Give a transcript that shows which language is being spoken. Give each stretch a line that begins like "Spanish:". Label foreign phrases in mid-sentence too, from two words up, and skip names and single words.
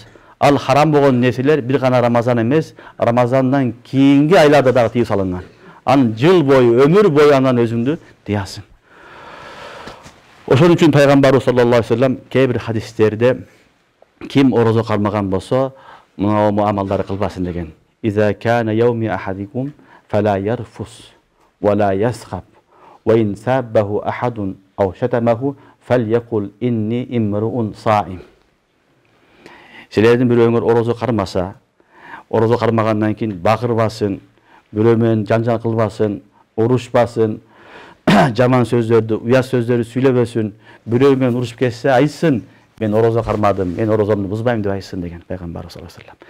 Kyrgyz: Ал харам болгон нерселер бир гана Рамазан эмес, Рамазандан кийинки айларда дагы тыйып салынган. Аны жыл бою, өмүр бою андан өзүңдү тыясың. Ошон үчүн пайгамбарыбыз
Arabic: صلى الله عليه وسلم
Kyrgyz: кээ бир хадистерде ким орозо кармаган болсо, мына амалдарды кылбасын деген.
Arabic: إذا كان يوم أحدكم فلا يرفث ولا يصخب وإن سابه أحد أو شاتمه فليقل إني امرؤ صائم.
Kyrgyz: Силердин бирөөңөр орозо кармаса, орозо кармагандан кийин бакырбасын, бирөө менен жанжал кылбасын, урушпасын, жаман сөздөрдү, уят сөздөрдү сүйлөбөсүн, бирөө менен урушуп кетсе айтсын, мен орозо кармадым, мен орозомду бузбайм деп айтсын деген пайгамбарыбыз
Arabic: صلى الله عليه وسلم.